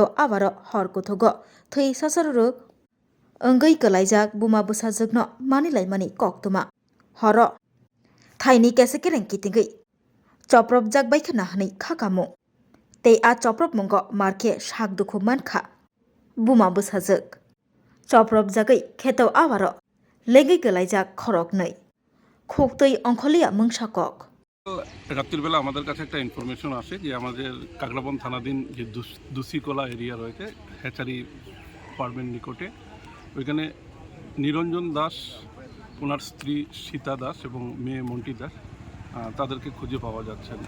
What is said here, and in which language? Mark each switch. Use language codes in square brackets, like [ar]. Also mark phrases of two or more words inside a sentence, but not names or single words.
[trp] आबारो हरकुथुगो थै सासारो अंगै गलायजाक बुमा बोसाजोगनो मानिलायमानि कक्तुमा हर थाइनि केसे केरें कितिंगै चप्रब जाक बायखना हनै खाकामु ते आ चप्रब मंगो मारखे साक दुखु मानखा बुमा बोसाजोग चप्रब जागै खेतो आबारो लेगै गलायजाक खरक नै खोकतै अंखलिया मंसाকক [bn] রাত্রির বেলা আমাদের কাছে একটা ইনফরমেশন আসে যে আমাদের কাকরাবন থানাধীন যে দুসিকলা এরিয়া রয়েছে হ্যাচারি ফার্মের নিকটে ওইখানে নিরঞ্জন দাস ওনার স্ত্রী সীতা দাস এবং মেয়ে মন্টি দাস তাদেরকে খুঁজে পাওয়া যাচ্ছে না।